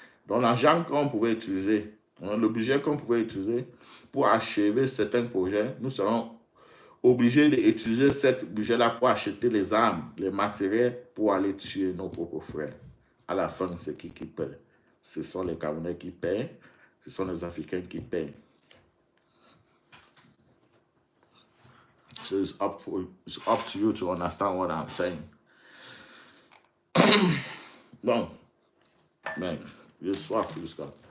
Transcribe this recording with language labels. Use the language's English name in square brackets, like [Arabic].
[French] Donc l'argent qu'on pouvait utiliser, le budget qu'on pouvait utiliser pour achever certains projets, nous serons obligés d'utiliser ce budget-là pour acheter les armes, les matériels pour aller tuer nos propres frères. À la fin, c'est qui paie? Ce sont les Camerounais qui paient, ce sont les Africains qui paient. [English] So it's up to you to understand what I'm saying. [French] Bon, mec, j'ai soif plus que.